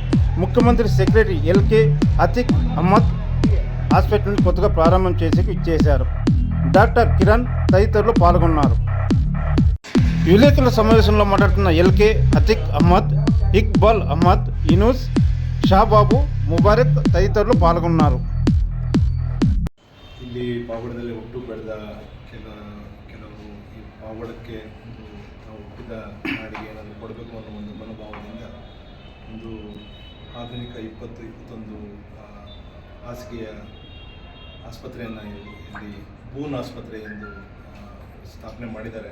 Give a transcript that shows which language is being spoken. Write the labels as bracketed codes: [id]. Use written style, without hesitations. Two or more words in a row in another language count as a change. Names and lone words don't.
[te] ముఖ్యమంత్రి సెక్రటరీ ఎల్కే అతిక్ అహ్మద్ హాస్పిటల్ని కొత్తగా ప్రారంభం చేశారు. డాక్టర్ కిరణ్ తదితరులు పాల్గొన్నారు. విలేకరుల సమావేశంలో మాట్లాడుతున్న ఎల్కే అతిక్ అహ్మద్, ఇక్బాల్ అహ్మద్, ఇనూస్, షాబాబు, [kn] ಮುಬಾರಕ್ ತದಿತರರು ಪಾಲ್ಗೊಂಡರು. ಇಲ್ಲಿ ಪಾವಗಡದಲ್ಲಿ ಹುಟ್ಟು ಬೆಳೆದ ಕೆಲವು ಈ ಪಾವಗಡಕ್ಕೆ ನಾವು ಹುಟ್ಟಿದ ನಾಡಿಗೆ ಏನಾದರೂ ಕೊಡಬೇಕು ಅನ್ನೋ ಒಂದು ಮನೋಭಾವದಿಂದ ಒಂದು ಆಧುನಿಕ 20-21 ಹಾಸಿಗೆಯ ಆಸ್ಪತ್ರೆಯನ್ನು ಇಲ್ಲಿ ಬೂನ್ ಆಸ್ಪತ್ರೆ ಎಂದು ಸ್ಥಾಪನೆ ಮಾಡಿದ್ದಾರೆ.